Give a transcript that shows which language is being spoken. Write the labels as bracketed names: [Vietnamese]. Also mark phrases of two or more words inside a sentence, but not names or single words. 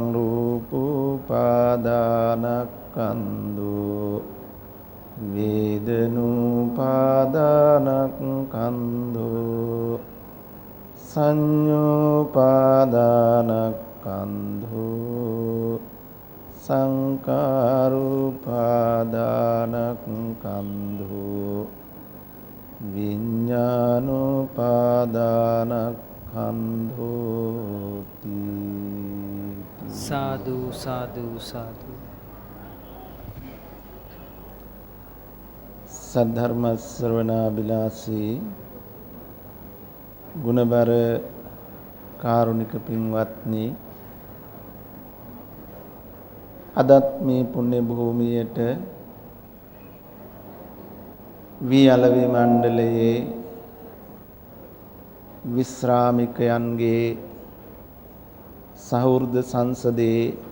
[Pali] රූපෝපාදානස්කන්ධෝ වේදනෝපාදානස්කන්ධෝ සංඤ්ඤෝපාදානස්කන්ධෝ සංකාරෝපාදානස්කන්ධෝ විඤ්ඤාණෝපාදානස්කන්ධෝති. සාදු සාදු සාදු. [Sinhala] සද්ධර්ම ශ්‍රවණාබිලාසී ගුණබර කාරුණික පින්වත්නි, අදත් මේ පුණ්‍ය භූමියට වී අලවි මණ්ඩලයේ විශ්‍රාමිකයන්ගේ සහෘද සංසදේ